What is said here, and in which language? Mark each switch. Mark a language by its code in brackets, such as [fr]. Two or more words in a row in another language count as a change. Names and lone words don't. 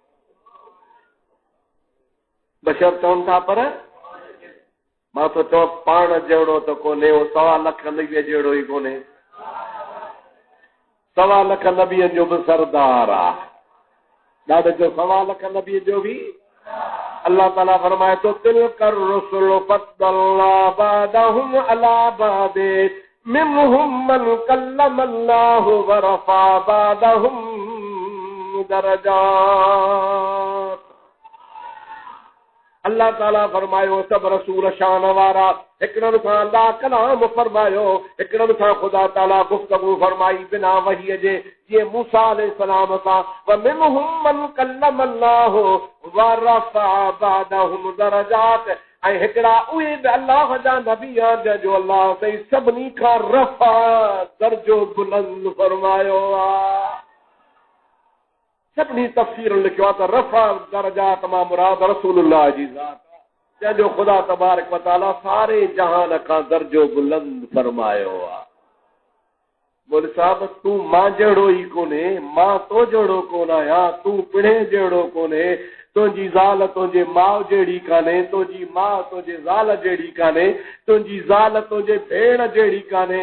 [sd] बशर चवनि था पर मां तो चवां पाण जहिड़ो त कोन्हे, 1.25 लख नबीअ जहिड़ो ई कोन्हे। 1.25 लख नबीअ जो बि सरदार आहे, ॾाढो जो 1.25 लख नबीअ जो बि। अल्लाह ताला फरमाए तो [ar] تلك الرسل فضلنا بعضهم على بعض منهم من كلم الله ورفع بعضهم درجات. [sd] अल्लाह ताला फरमायो सब रसूल शान वारा, हिकिड़नि सां अल्लाह कलाम फरमायो, हिकिड़नि सां ख़ुदा ताला गुफ्तगू फरमाई बिना वहीअ जे, जीअं मूसा अलैहिस्सलाम सां। [ar] ومنهم من كلم الله ورفع بعضهم درجات, [sd] ऐं हिकिड़ा उहे बि अल्लाह जा नबी आहिनि जो अल्लाह सही सभिनी खां रफा दर्जो बुलंद फरमायो आहे। सभिनी तफ़सीर लिखियो आहे त [ar] رفع درجات [sd] मां मुराद रसूलुल्लाह जी ज़ात, जंहिंजो ख़ुदा [ar] تبارك وتعالى [sd] सारे जहान खां दर्जो बुलंद फरमायो आहे। बोल साहब तूं मां जहिड़ो ई कोन्हे, मां तो जहिड़ो कोन आहियां, तूं पिणे जहिड़ो कोन्हे, तुंहिंजी ज़ाल तुंहिंजे माउ जहिड़ी कान्हे, तुंहिंजी माउ तुंहिंजे ज़ाल जहिड़ी कान्हे, तुंहिंजी ज़ाल तुंहिंजे भेण जहिड़ी कान्हे।